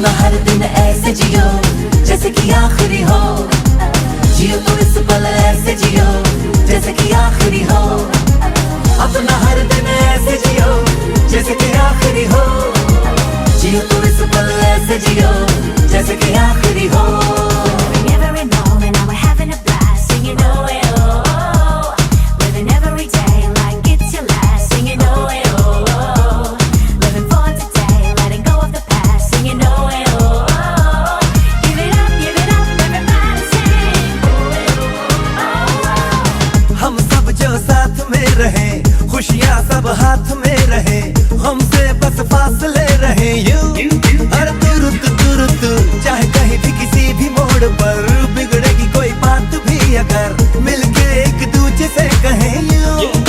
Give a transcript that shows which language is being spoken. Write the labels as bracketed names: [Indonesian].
[Hindi] जैसे कि आखिरी हो, जियो तो इस पल ऐसे जियो जैसे कि आखिरी हो, अपना हर दिन ऐसे जियो जैसे कि आखिरी हो, जियो तो इस पल ऐसे जियो जैसे कि आखिरी हो। [English] Every moment now we're having a blast, singing oh eh, oh oh. Living every day like it's your last, singing oh eh, oh oh. Living for today, letting go of the past, singing oh eh, oh oh. Give it up, everybody sing oh eh, oh oh. [Hindi] हम सब जो साथ में रहे, खुशियाँ सब हाथ में रहे, हमसे बस फासले रहे यूं हर तुरंत चाहे कहीं भी किसी भी मोड़ पर बिगड़ेगी कोई बात भी अगर मिलके एक दूजे से कहें यूं।